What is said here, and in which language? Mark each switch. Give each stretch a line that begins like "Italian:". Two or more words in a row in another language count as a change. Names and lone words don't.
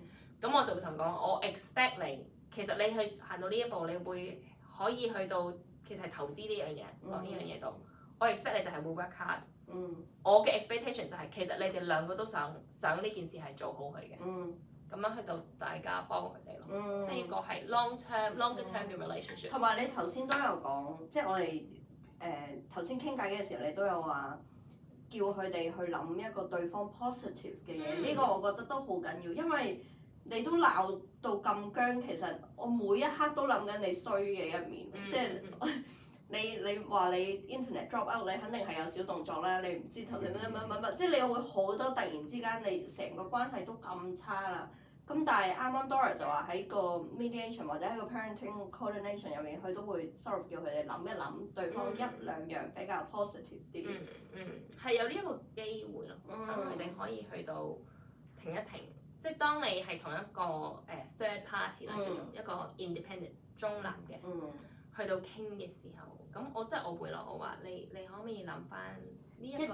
Cantonese: 咁我就會同佢講，我 expect 你，其實你去行到呢一步，你會可以去到其實係投資呢樣嘢落呢樣嘢度。我 expect 你就係會
English: work hard。
Cantonese: 我嘅 expectation 就係其實你哋兩個都想呢件事係做好佢嘅。咁樣去到大家幫佢哋咯，即係一個係
English: longer term
Cantonese: 嘅 relationship。同埋你頭先都有講，即係我哋頭先傾偈嘅時候，你都有話叫佢哋去諗一個對方 positive 嘅嘢，呢個我覺得都好緊要，因為你都鬧到咁僵，其實我每一刻都諗緊你衰嘅一面，即係你話你
English: internet drop out，
Cantonese: 你肯定係有小動作啦，你唔知頭先乜，即係你會好多突然之間你成個關係都咁差啦。咁但係啱啱 Dora 就話喺個 mediation 或者喺個
English: parenting coordination
Cantonese: 入面，佢都會
English: sort of
Cantonese: 叫佢哋諗一諗對方一兩樣比較 positive 啲。係有呢一個機會咯，等佢哋可以去到停一停。即係當你係同一個
English: third party
Cantonese: 啦，叫做一個 independent 中立嘅，去到傾嘅時候，咁我會咯，我話你可唔可以諗翻呢一個